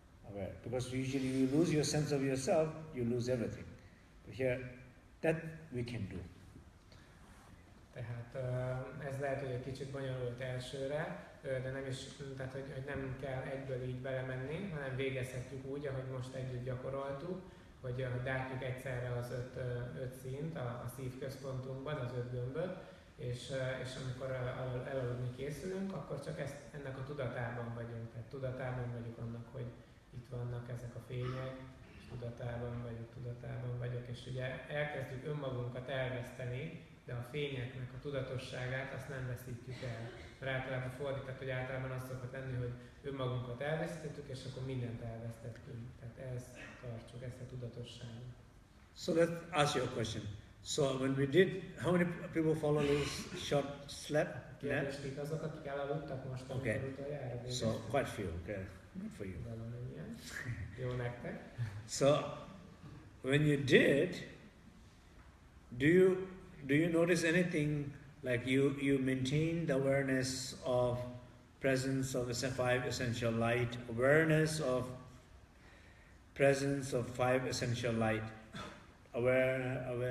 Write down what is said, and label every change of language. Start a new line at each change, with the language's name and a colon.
English: Aware. Because usually you lose your sense of yourself, you lose everything. But here, that we can do.
Hungarian: Tehát ez lehet, hogy egy kicsit bonyolult elsőre, de nem is, tehát hogy nem kell egyből így belemenni, hanem végezhetjük úgy, ahogy most együtt gyakoroltuk, hogy látjuk egyszerre az 5 szint a szívközpontunkban, az 5 gömböt, és amikor elaludni készülünk, akkor csak ennek a tudatában vagyunk. Tehát tudatában vagyok annak, hogy itt vannak ezek a fények, és tudatában vagyok, és ugye elkezdjük önmagunkat elveszteni, de a fényeknek a tudatosságát azt nem veszítjük el. Mert általában fordított, hogy általában azt szokott lenni, hogy önmagunkat elvesztettük, és akkor mindent elvesztettünk. Tehát ezt tartsuk, ezt a tudatosságot.
English: So let's ask you a question. So when we did, how many people follow this short slap?
Hungarian: Kérdezték azok, akik elaludtak most, amikor utoljára végeztük.
English: So quite few, okay. Good for you.
Hungarian: Valamennyien. Jó nektek.
English: So when you did, do you notice anything like you maintain the awareness of presence of the 5 essential light, awareness of presence of 5 essential light, aware,